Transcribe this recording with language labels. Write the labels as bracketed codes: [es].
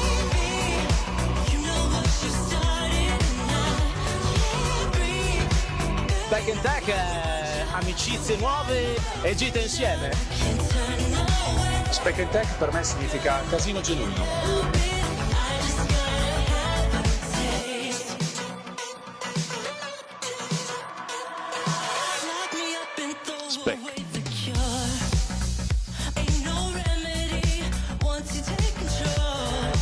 [en] Baby, you know what you started and I can't breathe. [it] Speck&Tech, amicizie nuove e gite insieme. [en] Can't turn away. [it] Speck&Tech per me significa casino genuino. [en] I just gotta have a taste. Lock me up and throw away the cure. Ain't no remedy once you take control.